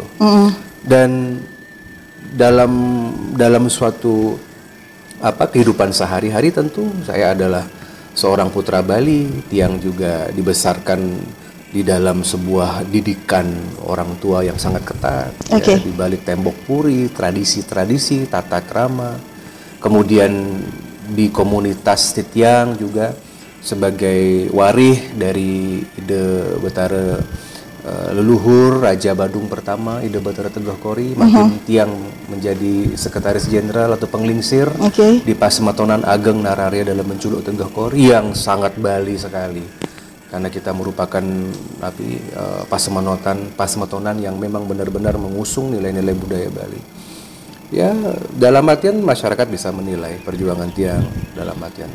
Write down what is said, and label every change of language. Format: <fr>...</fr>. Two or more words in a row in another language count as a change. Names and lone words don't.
<id>Dan dalam suatu kehidupan sehari-hari tentu saya adalah seorang putra Bali yang juga dibesarkan di dalam sebuah didikan orang tua yang sangat ketat, ya, di balik tembok puri, tradisi-tradisi, tata krama. Kemudian di komunitas Titiang juga sebagai warih dari Ide Betara leluhur Raja Badung pertama, Ide Betara Teguh Kori, makin Tiang menjadi sekretaris jenderal atau penglingsir di Pasematonan Ageng Nararya dalam menculuk Teguh Kori yang sangat Bali sekali. Karena kita merupakan Pasematonan yang memang benar-benar mengusung nilai-nilai budaya Bali. Ya, dalam artian masyarakat bisa menilai perjuangan Tiang dalam artian.</id>